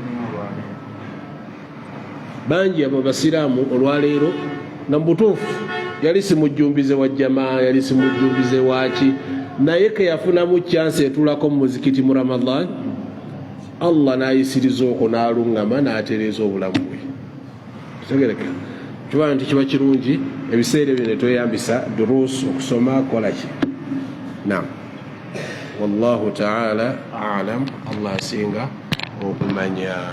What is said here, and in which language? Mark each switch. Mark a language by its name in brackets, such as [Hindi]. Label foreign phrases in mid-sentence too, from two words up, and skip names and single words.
[Ganda] bangi abo basiraamu olwaleero na mubutuufu yali simujjumbize wa jamaa, yali simujjumbize waki, naye ke yafunamu chance etulako mu muzikiti mu Ramadan, Allah n'ayisiriza okwo n'aluŋŋama n'atereeza obulamu bwe. Tegereka kiba nti kiba kirungi ebiseera bino tweyambisa duruus okusoma kolaki. Naam, [Arabic] والله تعالى أعلم. [Ganda] Allah asinga okumanya.